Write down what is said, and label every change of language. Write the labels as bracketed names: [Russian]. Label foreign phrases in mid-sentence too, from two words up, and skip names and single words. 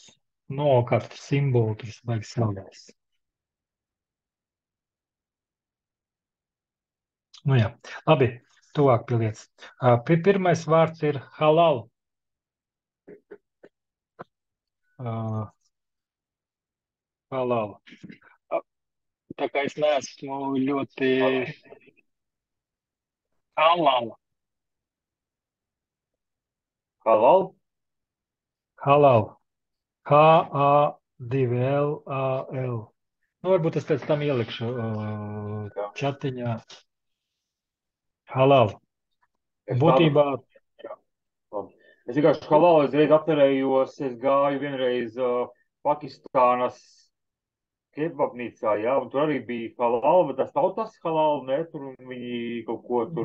[Latvian] No kādu simbolu tur vajag slavēt. Nu jā, labi, tuvāk pie lietas. Pirmais vārds ir halal. Halal. Tā kā es neesmu ļoti halal. Halal? Halal. H-A-2-L-A-L. Nu, varbūt es pēc tam ielikšu čatiņā. Halal. Būtībā. Es vienkārši halal reiz atcerējos, es gāju vienreiz Pakistānas kebabnīcā, jā, un tur arī bija halal, bet tas nav tas halal, ne, tur viņi kaut ko tur.